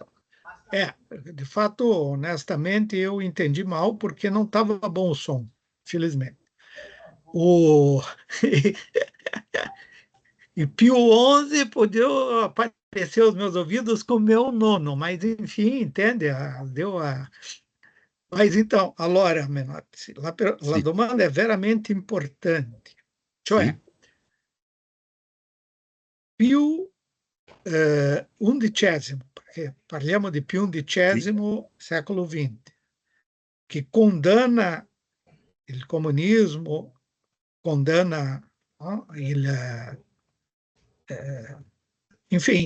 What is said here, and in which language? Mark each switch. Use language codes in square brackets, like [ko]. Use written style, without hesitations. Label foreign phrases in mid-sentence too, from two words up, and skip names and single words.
[pt] De fato, honestamente, eu entendi mal porque não estava bom o som, felizmente. E Pio XI podia aparecer aos meus ouvidos como meu nono, mas enfim, entende? Mas então, [it] allora, Menotti, la Sì, domanda è veramente importante. Cioè, sì, Pio XI, perché parliamo di Pio sì, XI, secolo XX, che condanna il comunismo, condanna, no, enfim,